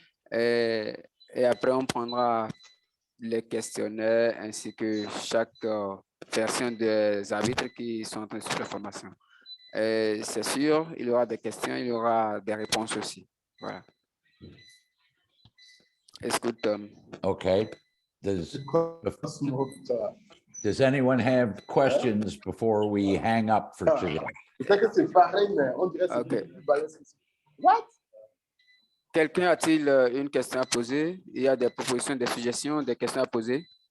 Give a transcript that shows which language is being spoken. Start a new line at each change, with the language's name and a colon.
French: Et après, on prendra les questionnaires ainsi que chaque version des arbitres qui sont en train de suivre la formation. C'est sûr, il y aura des questions, il y aura des réponses aussi. Voilà.
English: It's good. Okay. Does anyone have questions before we hang up for today? Okay.
French: Quelqu'un a-t-il une question à poser? Il y a des propositions, des suggestions, des questions à poser?